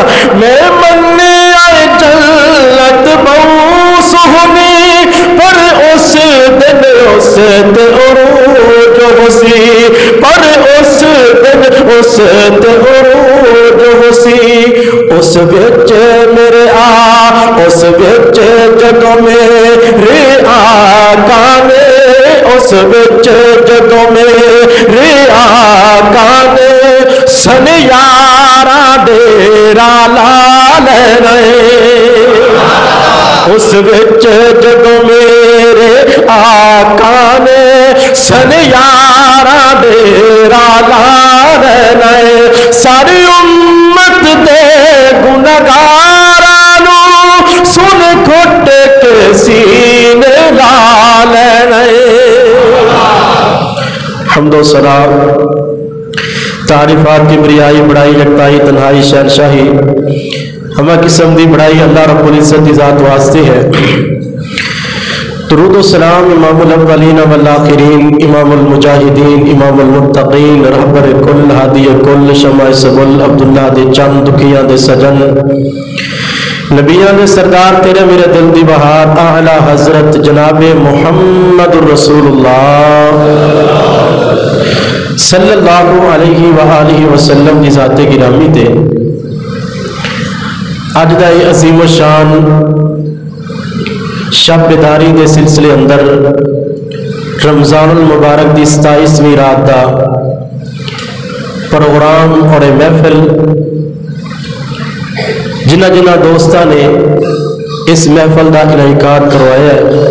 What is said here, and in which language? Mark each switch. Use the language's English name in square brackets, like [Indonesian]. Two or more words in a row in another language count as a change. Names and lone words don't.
[Punjabi] میں منی آئے جنت بہو سہنی پر اس دن اس تے عروج ہوسی پر اس دن اس تے عروج ہوسی اس وچ میرے اس وچ جدوں میرے آقا نے اس وچ جدوں میرے آقا نے سن یاراں ڈیرا لا لینا اس وچ جدوں میرے آقا نے سن یاراں ڈیرا لا لینا ساری امت دے گنہگاراں نو سن گھٹ کے سینے لا لینا حمد و ثنا تعریفات کی بریائی بڑائی یکتائی تنہائی شہنشاہی ہمیں قسم دی بڑائی اللہ رب العزت کی ذات واسطے ہے درود و سلام [Arabic] امام الاولین والآخرین امام المجاہدین امام المتقین [Punjabi] رہبر کل ہادی کل شمع سبل عبداللہ دے چند دکھیاں دے سجن نبیاں دے سردار تیرے میرے دل دی بہار اعلی حضرت جناب محمد رسول اللہ [Arabic] صلی اللہ علیہ وآلہ وسلم [Punjabi] دی ذات گرامی تے اج دا یہ عظیم و شان شب بیداری دے سلسلے اندر رمضان المبارک دی 27ویں رات دا پروگرام اور محفل جنہ جنہ دوستاں نے اس محفل کا انعقاد کروایا ہے۔